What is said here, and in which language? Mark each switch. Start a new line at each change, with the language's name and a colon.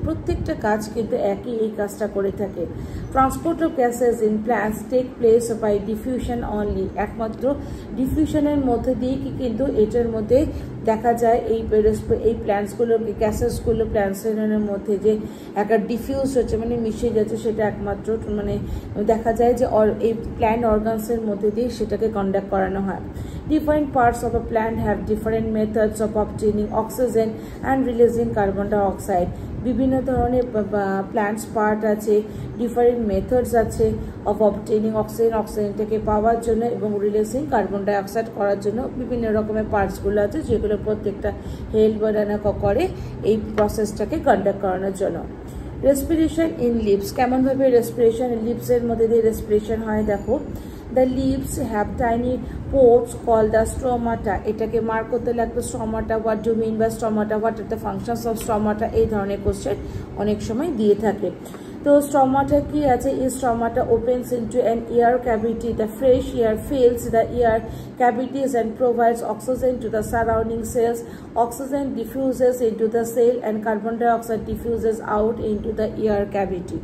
Bangla: প্রত্যেকটা কাজ কিন্তু একই এই কাজটা করে থাকে।
English: transport of gases in plants take place by diffusion only,
Bangla: একমাত্র ডিফিউশনের মধ্যে দিয়ে কি কিন্তু এটার মধ্যে দেখা যায় এই প্ল্যান্টসগুলো গ্যাসেসগুলো প্ল্যান্টসের মধ্যে যে একটা ডিফিউজ হচ্ছে মানে মিশে যাচ্ছে, সেটা একমাত্র মানে দেখা যায় যে এই প্ল্যান্ট অর্গানসের মধ্যে দিয়ে সেটাকে কন্ডাক্ট করানো হয়।
English: Different parts of a plant have different methods of obtaining oxygen and releasing carbon dioxide.
Bangla: বিভিন্ন ধরনের প্ল্যান্টস পার্ট আছে, ডিফারেন্ট মেথডস আছে অফ অবটেনিং অক্সিজেনটাকে পাওয়ার জন্য এবং রিলিজিং কার্বন ডাইঅক্সাইড করার জন্য বিভিন্ন রকমের পার্টসগুলো আছে যেগুলো প্রত্যেকটা হেল্প করে এই প্রসেসটাকে কন্ডাক্ট করানোর জন্য। রেসপিরেশন ইন লিভস, কেমনভাবে রেসপিরেশন লিভসের মধ্যে দিয়ে রেসপিরেশন হয় দেখো।
English: The leaves have tiny pores called the stromata.
Bangla: এটাকে মার্ক করতে লাগবে stromata.
English: What do you mean by stromata? What are the functions of stromata?
Bangla: এই ধরনের কোশ্চেন অনেক সময় দিয়ে থাকে। তো stromata কি আছে?
English: Is stromata opens into an air cavity. The fresh air fills the air cavities and provides oxygen to the surrounding cells. Oxygen diffuses into the cell and carbon dioxide diffuses out into the air cavity.